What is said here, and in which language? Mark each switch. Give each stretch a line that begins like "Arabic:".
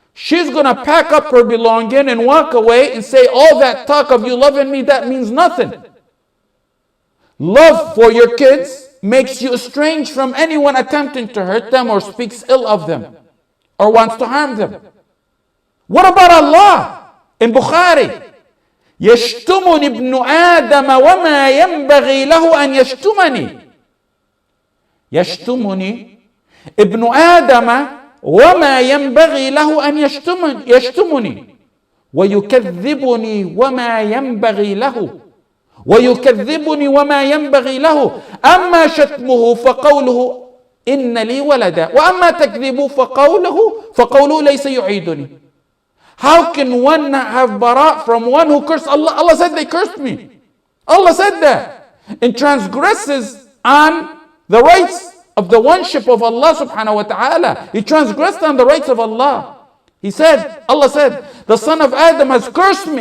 English: she's going to pack up her belonging and walk away and say, all that talk of you loving me, that means nothing. Love for your kids makes you estranged from anyone attempting to hurt them or speaks ill of them or wants to harm them. What about Allah? In Bukhari,
Arabic: يشتمني ابن آدم وما ينبغي له أن يشتمني. يشتمني ابن آدم وما ينبغي له أن يشتمني ويكذبني وما ينبغي له ويكذبني وما ينبغي له أما شتمه فقوله إن لي ولدا وأما تكذيبه فقوله ليس يعيدني.
English: How can one have bara from one who cursed Allah? Allah said they cursed me. Allah said that. And transgresses on the rights of the oneship of Allah subhanahu wa ta'ala. He transgressed on the rights of Allah. He said, Allah said, the son of Adam has cursed me.